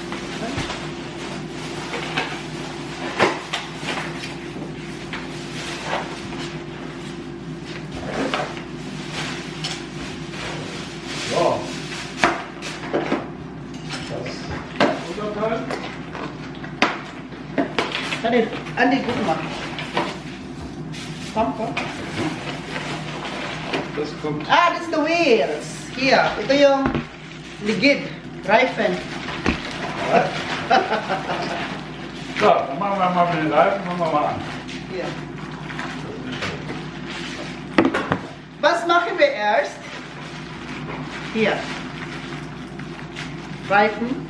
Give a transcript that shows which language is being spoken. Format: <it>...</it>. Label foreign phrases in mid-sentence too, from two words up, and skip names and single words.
<de>So. Das Unterteil. Andi, guck mal. Komm. Das kommt.</de> <en>This is the wheels. Here,</en> <tl>ito yung ligid,</tl> <de>Reifen. So, dann machen wir mal den Reifen, machen wir mal an. Hier. Was machen wir erst? Hier. Reifen.</de>